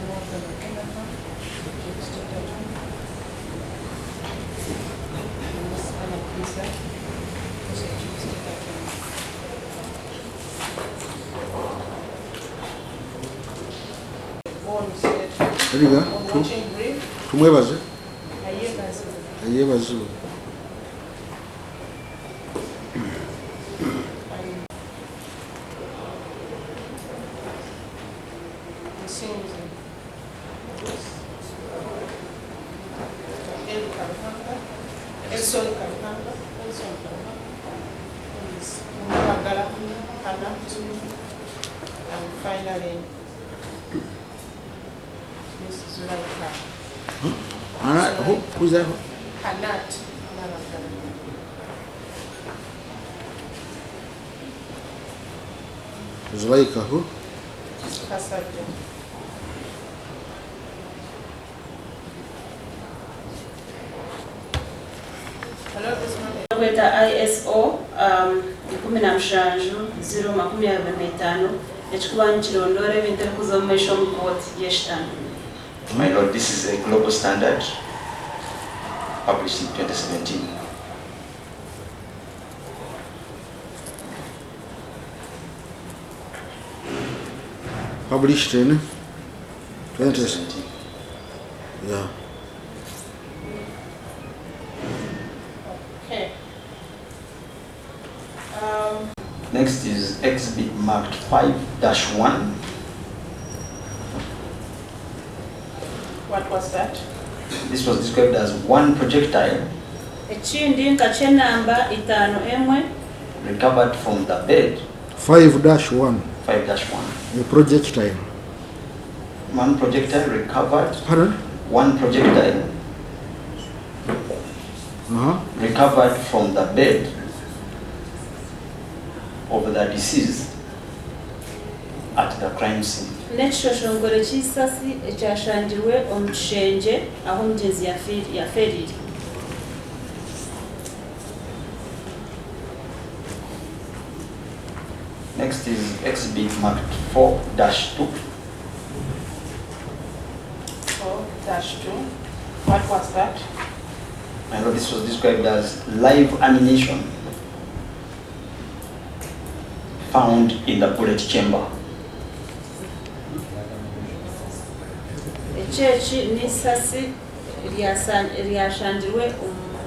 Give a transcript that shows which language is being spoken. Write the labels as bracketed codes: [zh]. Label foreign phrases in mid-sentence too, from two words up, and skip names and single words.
[en] Morgan Kenapa. Mr. Dutton. Ms. Anna Pisa. Mr. Dutton. All said, Eriga, on watching brief, tumwebaze. ayebaza. Ayebazibu. Nsinzi. Elson Katanga. Mwagala Hanatu. And finally, Ms. Zulaika. Alright, who's that? Hanat Nalagala. Zulaika, who? Kasaja. Hello, this morning. [nyn] Kweta ISO 17/025 ekikubanyi kirondora ebintu ebikuza mu maisho mu kooti y'ekitano. [en] My lord, this is a global standard published in 2017. Published in 20. 2017. Yeah. Okay. Next is exhibit marked 5-1. What was that? This was described as one projectile [nyn] Ekindi nka ky'enamba 5M [en] recovered from the bed. 5-1. 5-1. The projectile. One projectile recovered. Pardon? One projectile recovered from the bed of the deceased at the crime scene. [nyn] n'ekishoshongoro ky'isasi ekyashangiwe omu kishenje aho omugyezi yaferire. [en] Next is exhibit marked 4-2. 4-2. What was that? I know this was described as live ammunition found in the bullet chamber. [nyn] Eki n'isasi eryashangiwe omu